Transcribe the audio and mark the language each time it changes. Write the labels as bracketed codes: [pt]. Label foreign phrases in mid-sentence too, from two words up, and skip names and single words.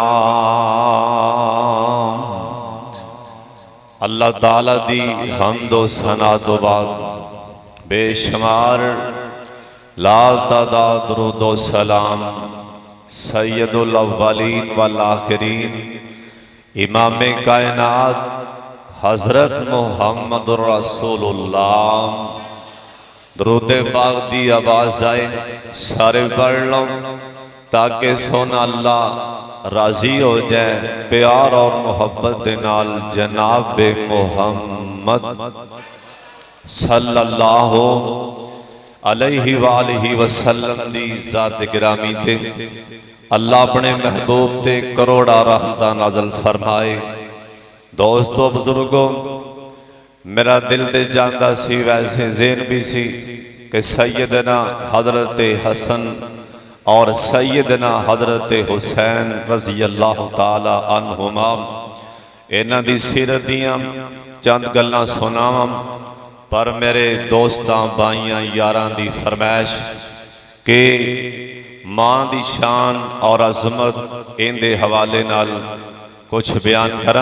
[pa] ਅੱਲ੍ਹਾ ਤਾਲਾ ਦੀ ਹਮਦੋ ਸਨਾ ਤੋ ਬਾਅਦ ਬੇਸ਼ੁਮਾਰ ਲਾਲ ਤਾਦਾਦ ਦਰੂਦ ਵ ਸਲਾਮ [ar] سيد الأولين والآخرين [pa] ਇਮਾਮ ਕਾਇਨਾਤ ਹਜ਼ਰਤ ਮੁਹੰਮਦੁਰ ਰਸੂਲੁੱਲਾਹ। दुरूद पाक दी आवाज़ आए सारे पढ़ लो ताकि सोना अल्लाह राजी हो जाए। ਪਿਆਰ ਔਰ ਮੁਹੱਬਤ ਦੇ ਨਾਲ ਜਨਾਬ ਮੁਹੰਮਦ [ar] صلى الله عليه وآله وسلم [pa] ਦੀ ਜ਼ਾਤ ਗਿਰਾਮੀ ਤੇ ਅੱਲ੍ਹਾ ਅਪਣੇ ਮਹਿਬੂਬ ਤੇ ਕਰੋੜਾਂ ਰਹਿਮਤਾਂ ਨਾਜ਼ਿਲ ਫ਼ਰਮਾਏ। दोस्तों बुजुर्गों, मेरा दिल ते जानदा सी, वैसे ज़हन भी सी कि ਸੱਯਦਨਾ ਹਜ਼ਰਤ ਹਸਨ ਔਰ ਸੱਯਦਨਾ ਹਜ਼ਰਤ ਹੁਸੈਨ [ar] رضي الله تعالى عنهما [pa] ਇਨ੍ਹਾਂ ਦੀ ਸੀਰਤ ਦੀਆਂ ਚੰਦ ਗੱਲਾਂ ਸੁਣਾਵਾਂ, ਪਰ ਮੇਰੇ ਦੋਸਤਾਂ ਭਾਈਆਂ ਯਾਰਾਂ ਦੀ ਫ਼ਰਮਾਇਸ਼ ਕਿ ਮਾਂ ਦੀ ਸ਼ਾਨ ਔਰ ਅਜ਼ਮਤ ਇਹਦੇ ਹਵਾਲੇ ਨਾਲ ਕੁਝ ਬਿਆਨ ਕਰਾਂ।